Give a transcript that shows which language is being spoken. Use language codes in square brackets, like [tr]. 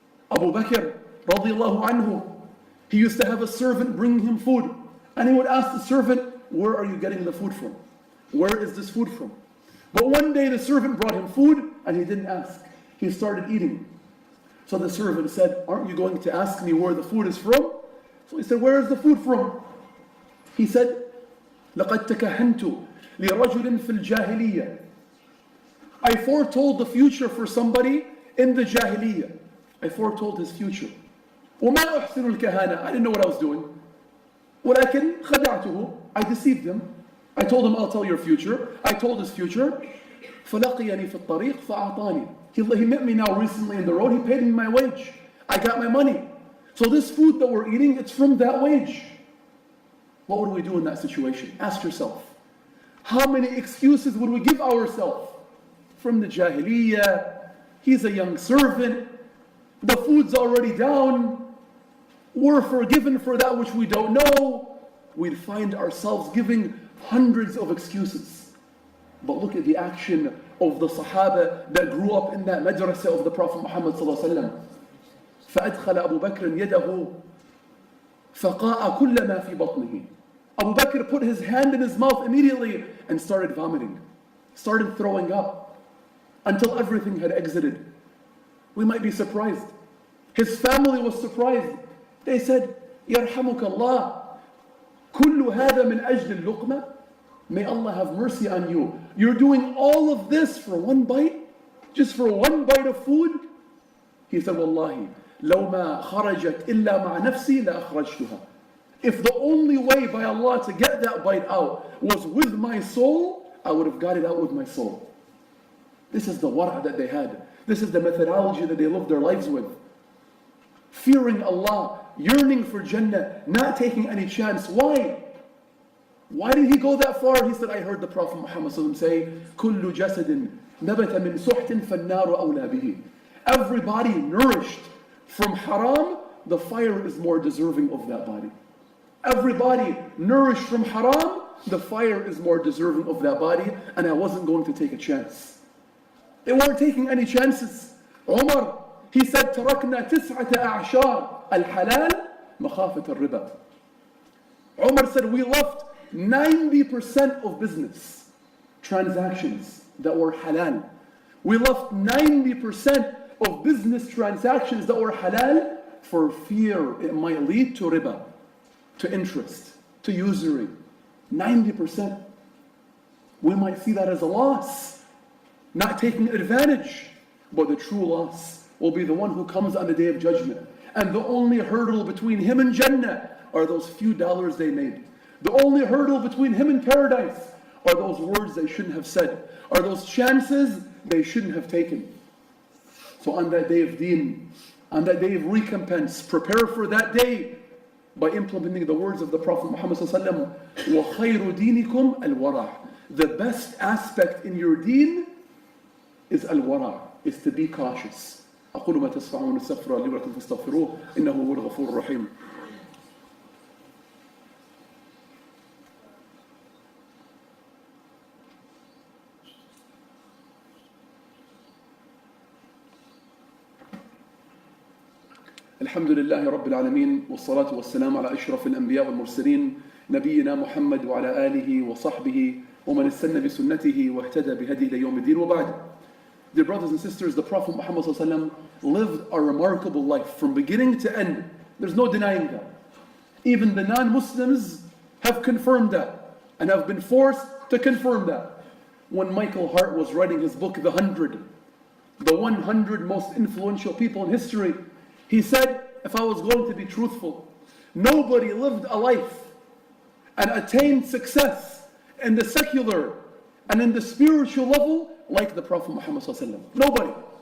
[en] Abu Bakr radiallahu anhu, he used to have a servant bring him food, and he would ask the servant, "Where are you getting the food from? Where is this food from?" But one day the servant brought him food and he didn't ask. He started eating. So the servant said, "Aren't you going to ask me where the food is from?" So he said, "Where is the food from?" He said, [ar] لَقَدْ تَكَهَنْتُ لِرَجُلٍ فِي الْجَاهِلِيَّةِ. [en] I foretold the future for somebody in the Jahiliyyah. I foretold his future. [ar] وَمَا أُحْسِنُ الْكَهَانَةِ. [en] I didn't know what I was doing. [ar] وَلَكِنْ خَدَعْتُهُ. [en] I deceived him. I told him, "I'll tell your future." I told his future. [ar] فَلَقِيَنِي فِي الطَّرِيقِ فَأَعْطَانِي. [en] He met me now recently in the road. He paid me my wage. I got my money. So this food that we're eating, it's from that wage. What would we do in that situation? Ask yourself. How many excuses would we give ourselves? From the Jahiliyyah, he's a young servant, the food's already down, we're forgiven for that which we don't know. We'd find ourselves giving hundreds of excuses. But look at the action of the Sahaba that grew up in that madrasa of the Prophet Muhammad sallallahu alaihi wasallam. [ar] فأدخل أبو بكر يده فقاء كل ما في بطنه. [en] Abu Bakr put his hand in his mouth immediately and started vomiting, started throwing up until everything had exited. We might be surprised. His family was surprised. They said, [ar] يرحمك الله كل هذا من أجل اللقمة. [en] May Allah have mercy on you. You're doing all of this for one bite? Just for one bite of food? He said, [ar] والله لو ما خرجت إلا مع نفسي لأخرجتها. [en] If the only way by Allah to get that bite out was with my soul, I would have got it out with my soul. This is the wara' that they had. This is the methodology that they lived their lives with. Fearing Allah, yearning for Jannah, not taking any chance. Why? Why did he go that far? He said, I heard the Prophet Muhammad say, [ar] كُلُّ جَسَدٍ نَبَتَ مِنْ سُحْتٍ فَالنَّارُ أَوْلَى بِهِ. [en] Everybody nourished from haram, the fire is more deserving of that body. Everybody nourished from haram, the fire is more deserving of that body, and I wasn't going to take a chance. They weren't taking any chances. Umar, he said, [ar] تَرَكْنَا تِسْعَةَ أَعْشَارٍ الْحَلَالِ مَخَافَةَ الرِّبَى. [en] Umar said, we left 90% of business transactions that were halal. We left 90% of business transactions that were halal for fear it might lead to riba, to interest, to usury. 90%. We might see that as a loss, not taking advantage, but the true loss will be the one who comes on the Day of Judgment. And the only hurdle between him and Jannah are those few dollars they made. The only hurdle between him and paradise are those words they shouldn't have said, are those chances they shouldn't have taken. So on that day of deen, on that day of recompense, prepare for that day by implementing the words of the Prophet Muhammad ﷺ, [ar] وَخَيْرُ دِينِكُمْ الْوَرَعِ. [en] The best aspect in your deen is al-wara', is to be cautious. [ar] أقول ما تسمعون استغفر لي ولكم فاستغفروه إنه هو الغفور الرحيم. الحمد لله رب العالمين والصلاة والسلام على أشرف الأنبياء والمرسلين نبينا محمد وعلى آله وصحبه ومن استنى بسنته واهتدى بهديه إلى يوم الدين وبعد. [en] Dear brothers and sisters, the Prophet Muhammad ﷺ lived a remarkable life from beginning to end. There's no denying that. Even the non-Muslims have confirmed that and have been forced to confirm that. When Michael Hart was writing his book, The 100, the 100 most influential people in history, he said, if I was going to be truthful, nobody lived a life and attained success in the secular and in the spiritual level like the Prophet Muhammad ﷺ. Nobody.